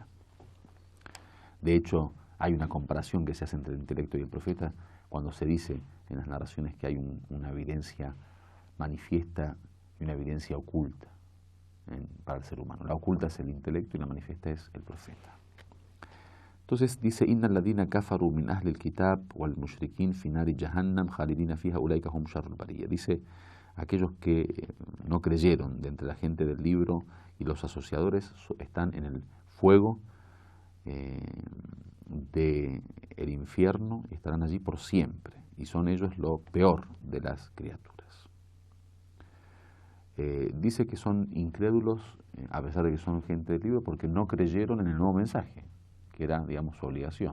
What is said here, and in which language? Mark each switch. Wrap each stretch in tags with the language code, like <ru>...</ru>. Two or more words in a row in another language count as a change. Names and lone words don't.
<es>De hecho, hay una comparación que se hace entre el intelecto y el profeta cuando se dice en las narraciones que hay una evidencia manifiesta y una evidencia oculta para el ser humano. La oculta es el intelecto y la manifiesta es el profeta. Entonces dice,</es> <ar>إن الذين كفروا من أهل الكتاب والمشركين في نار جهنم خالدين فيها أولئك هم شر البرية.</ar> <es>Dice, aquellos que no creyeron de entre la gente del libro y los asociadores están en el fuego del infierno y estarán allí por siempre. Y son ellos lo peor de las criaturas. Dice que son incrédulos, a pesar de que son gente del libro, porque no creyeron en el nuevo mensaje, que era, digamos, su obligación.</es>